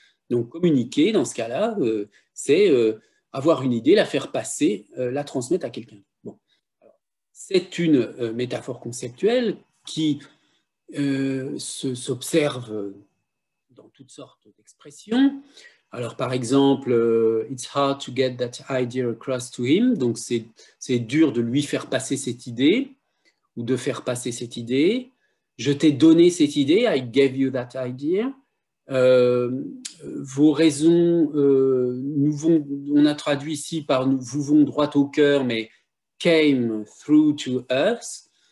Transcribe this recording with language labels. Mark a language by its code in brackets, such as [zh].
[fr] Donc communiquer, dans ce cas-là, c'est avoir une idée, la faire passer, la transmettre à quelqu'un. Bon. C'est une métaphore conceptuelle qui s'observe dans toutes sortes d'expressions. [en] Alors, par exemple, it's hard to get that idea across to him. [fr] Donc, c'est dur de lui faire passer cette idée ou de faire passer cette idée. Je t'ai donné cette idée, I gave you that idea. Vos raisons, on a traduit ici par nous vont droit au cœur, mais came through to us.